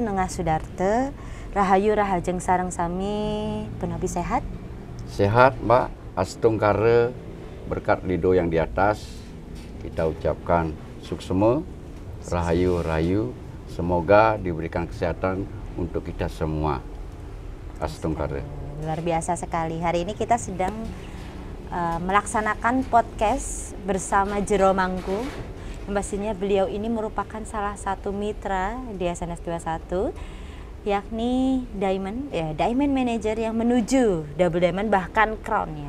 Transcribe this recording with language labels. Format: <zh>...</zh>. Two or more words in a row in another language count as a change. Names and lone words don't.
<ban>Sudarte. Rahayu rahajeng sareng sami penabi sehat.</ban> <id>Sehat Mbak, astungkare berkat ridho yang di atas kita ucapkan suksema, rahayu, semoga diberikan kesehatan untuk kita semua. Astungkare. Luar biasa sekali. Hari ini kita sedang melaksanakan podcast bersama Jero Mangku. Yang pastinya beliau ini merupakan salah satu mitra di SNS 21, yakni Diamond Manager yang menuju Double Diamond bahkan crown-nya.</id>